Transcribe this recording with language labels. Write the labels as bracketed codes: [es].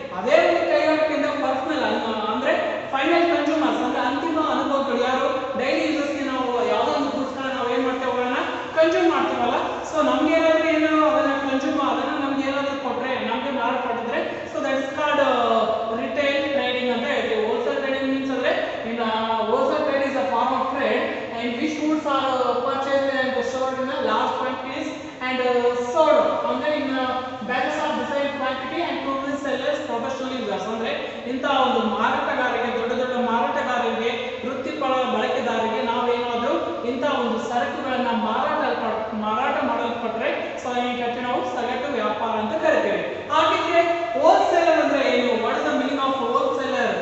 [kn] ಅದೇ ಒಂದು ಕೈಗಾರಿಕೆಯಿಂದ ಪರ್ಸನಲ್ ಅಂದ್ರೆ ಫೈನಲ್ ಕನ್ಸ್ಯೂಮರ್ಸ್ ಅಂದ್ರೆ ಅಂತಿಮ ಅನುಭವಗಳು, ಯಾರು ಡೈಲಿ ಯೂಸರ್ಸ್ಗೆ ನಾವು ಯಾವುದೋ ಒಂದು ಗುಡ್ಸ್ಗಳನ್ನ ನಾವು ಏನ್ ಮಾಡ್ತೇವೆ, ಅವುಗಳನ್ನ ಕನ್ಸ್ಯೂಮ್ ಮಾಡ್ತೀವಲ್ಲ. ಸೊ ನಮ್ಗೆ ಏನಾದ್ರೂ ಏನೋ ಅದನ್ನ ಕನ್ಸ್ಯೂಮ್ ಅದನ್ನ ನಮ್ಗೆ ಏನಾದ್ರೂ ಕೊಟ್ರೆ, ನಮ್ಗೆ ಮಾರಾಟ ಮಾಡಿದ್ರೆ, so [en] that is called retail trading [kn] ಅಂತ ಹೇಳ್ತೀವಿ. [en] Wholesale trading means ಅಂದ್ರೆ in wholesale trade is a form of trade in which goods are purchased and stored in large quantities and sold ಅಂದ್ರೆ in batches of designed quantity and to resellers, professional users. [kn] ಅಂದ್ರೆ ಇಂತ ಒಂದು ಮಾರಾಟಗಾರರಿಗೆ, ದೊಡ್ಡ ದೊಡ್ಡ ಮಾರಾಟಗಾರರಿಗೆ, ವೃತ್ತಿಪರ ಬಳಕೆದಾರರಿಗೆ ನಾವೇನಾದ್ರೂ ಇಂತ ಒಂದು ಸರಕುಗಳನ್ನ ಮಾರಾಟ ಮಾಡಲ್ಪಟ್ರೆ ಸೊ ಇದಕ್ಕೆ ನಾವು ಸಗಟು ವ್ಯಾಪಾರ ಅಂತ ಕರಿತೀವಿ. ಹಾಗಿದ್ರೆ ಹೋಲ್ಸೇಲರ್ ಅಂದ್ರೆ ಏನು? [en] What is the meaning of wholesaler?